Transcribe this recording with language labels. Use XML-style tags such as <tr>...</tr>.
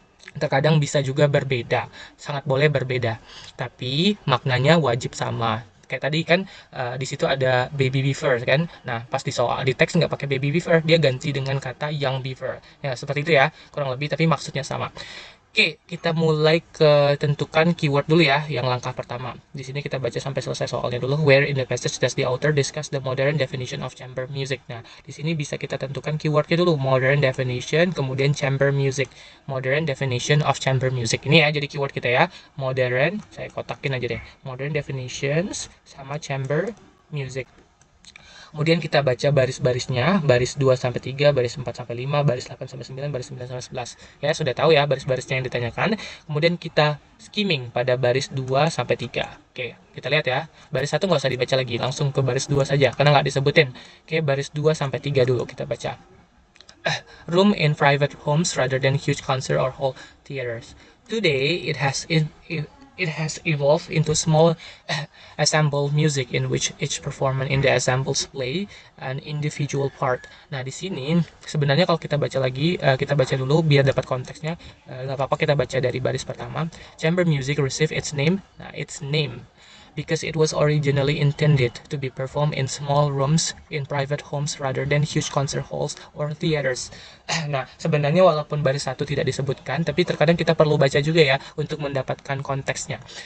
<id>Terkadang bisa juga berbeda, sangat boleh berbeda, tapi maknanya wajib sama. Kayak tadi kan di situ ada baby beaver kan. Nah, pas di soal di teks nggak pakai baby beaver, dia ganti dengan kata young beaver. Ya, seperti itu ya, kurang lebih, tapi maksudnya sama. Oke, kita mulai ke tentukan keyword dulu ya, yang langkah pertama. Di sini kita baca sampai selesai soalnya dulu.</id> <en>Where in the passage does the author discuss the modern definition of chamber music?</en> <id>Nah, di sini bisa kita tentukan keywordnya dulu. Modern definition, kemudian chamber music.</id> <en>Modern definition of chamber music.</en> <id>Ini ya, jadi keyword kita ya. Modern, saya kotakin aja deh. Modern definitions sama chamber music. Kemudian kita baca baris-barisnya, baris 2 sampai 3, baris 4 sampai 5, baris 8 sampai 9, baris 9 sampai 11. Ya, sudah tahu ya baris-barisnya yang ditanyakan. Kemudian kita skimming pada baris 2 sampai 3. Oke, kita lihat ya. Baris 1 nggak usah dibaca lagi, langsung ke baris 2 saja karena nggak disebutin. Oke, baris 2 sampai 3 dulu kita baca.</id> <en>Room in private homes rather than huge concert or hall theaters. Today, it has evolved into small ensemble music in which each performer in the ensembles play an individual part.</en> <id>Nah, di sini sebenarnya kalau kita baca lagi, kita baca dulu biar dapat konteksnya. Nggak apa-apa kita baca dari baris pertama.</id> <en>Chamber music received its name. Nah, its name because it was originally intended to be performed in small rooms in private homes rather than huge concert halls or theaters.</en> <id>Nah, sebenarnya walaupun baris 1 tidak disebutkan, tapi terkadang kita perlu baca juga ya untuk mendapatkan konteksnya.</id>